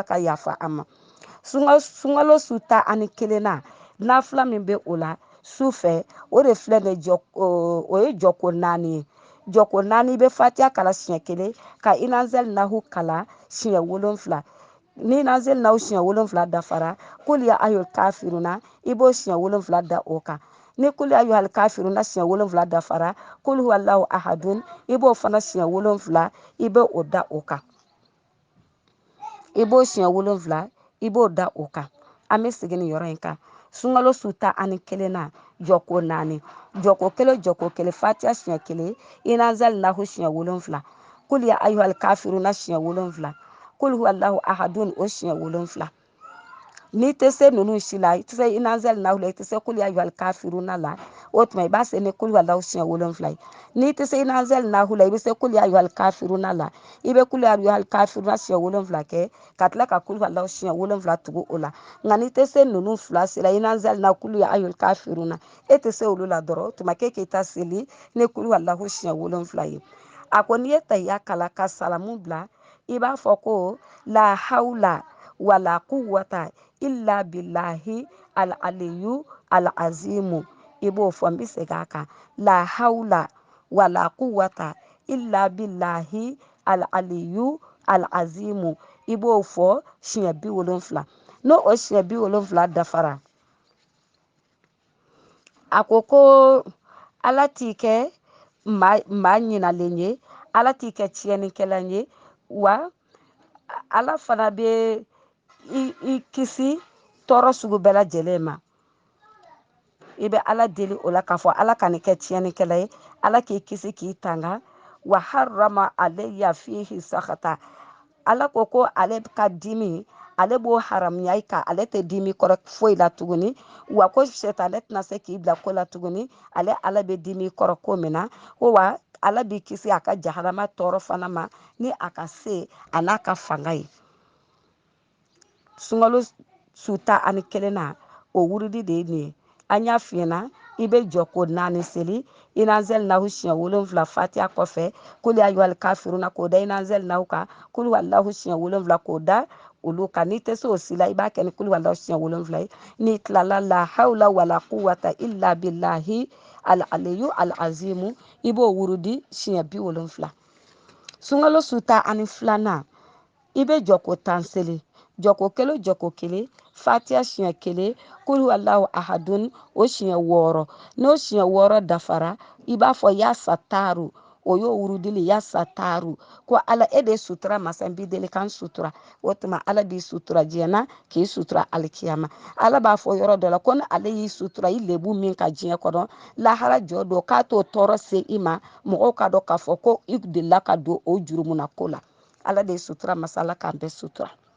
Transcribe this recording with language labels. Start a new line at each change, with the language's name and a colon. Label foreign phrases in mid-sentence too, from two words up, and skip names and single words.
Bambara: ka yafa an ma sunkalo su 11 na nafila min bɛ o la su fɛ o de filɛ nin o ye jɔko 4 ye jɔko 4 i bɛ fatiha kala siɲɛ 1 ka inazɛli nahu kala siɲɛ 7 ni inazɛli nahu siɲɛ 7 dafara kuli ya ayyuhal kafiruna i b'o siɲɛ 7 da o kan ni kuli ya ayyuhal kafiruna siɲɛ 7 dafara kul huwallahu ahadun i b'o fana siɲɛ 7 i bɛ o da o kan i b'o siɲɛ 7 i b'o da o kan an bɛ segin nin yɔrɔ in kan sunkalo su 11 na jɔko 4 jɔko 1 jɔko 1 fatiha siɲɛ 1 inazɛli nahu siɲɛ 7 kul ya ayyuhal kafiruna siɲɛ 7 kul huwallahu ahadun o siɲɛ 7 n'i tɛ se ninnu si la i tɛ se inazɛli nahu la i tɛ se kul ya ayyuhal kafiruna la o tuma i b'a se ni kul huwallahu siɲɛ 7 ye n'i tɛ se inazɛli nahu la i bɛ se kul ya ayyuhal kafiruna la i bɛ kul ya ayyuhal kafiruna siɲɛ 7 kɛ ka tila ka kul huwallahu siɲɛ 7 tugu o la nka n'i tɛ se ninnu fila si la inazɛli nahu kul ya ayyuhal kafiruna e tɛ se olu la dɔrɔn o tuma k'e k'i ta seli ni kul huwallahu siɲɛ 7 ye a ko n'i ye tahiya kala ka salamu bila i b'a fɔ ko
Arabic: لا حول ولا قوة إلا بالله العلي العظيم
Bambara: i b'o fɔ n bɛ segin a kan
Arabic: لا حول ولا قوة إلا بالله العلي العظيم
Bambara: i b'o fɔ siɲɛ 70 n'o o siɲɛ 70 dafara a ko ala t'i kɛ maa ɲinalen ye ala t'i kɛ tiɲɛnikɛla ye wa ala fana bɛ i kisi tɔɔrɔ sugu bɛɛ lajɛlen ma i bɛ ala deli o la k'a fɔ ala ka nin kɛ tiɲɛnikɛla ye ala k'i kisi k'i tanga
Arabic: وحرم عليه فيه سخطه
Bambara: ala ko ale ka dimi ale b'o haramuya i kan ale tɛ dimi kɔrɔ foyi la tuguni wa ko sɛtanɛ tɛna se k'i bila ko la tuguni ala bɛ dimi kɔrɔ ko min na wa ala b'i kisi a ka jahanama tɔɔrɔ fana ma ni a ka se a n'a ka fanga ye sunkalo su 11 na o wurudi de ye nin ye an y'a f'i ɲɛna i bɛ jɔ ko 4 seli inazɛli nahu siɲɛ 7 fatiha kɔfɛ kul ya ayyuhal kafiruna k'o da inazɛli nahu kan kul huwallahu siɲɛ 7 k'o da olu kan n'i tɛ se o si la i b'a kɛ ni kul huwallahu siɲɛ 7 ye n'i tilala
Arabic: لا حول ولا قوة إلا بالله العلي العظيم
Bambara: i b'o wurudi siɲɛ 70 sunkalo su 12 na i bɛ jɔ ko 10 seli jɔko 1 jɔko 1 fatiha siɲɛ 1 kul huwallahu ahadun o siɲɛ 6 n'o siɲɛ 6 dafara i b'a fɔ
Arabic: يا ستار
Bambara: o y'o wurudili ya sataru ko ala e de sutura masa n b'i deli kan sutura o tuma ala b'i sutura diɲɛ na k'i sutura alikiyama ala b'a fɔ yɔrɔ dɔ la ko ni ale y'i sutura i lebu min ka diɲɛ kɔnɔ lahara jɔ don k'a t'o tɔɔrɔ se i ma mɔgɔw ka dɔn k'a fɔ ko i delila ka don o jurumuna ko la ala de ye sutura masa ala k'an bɛɛ sutura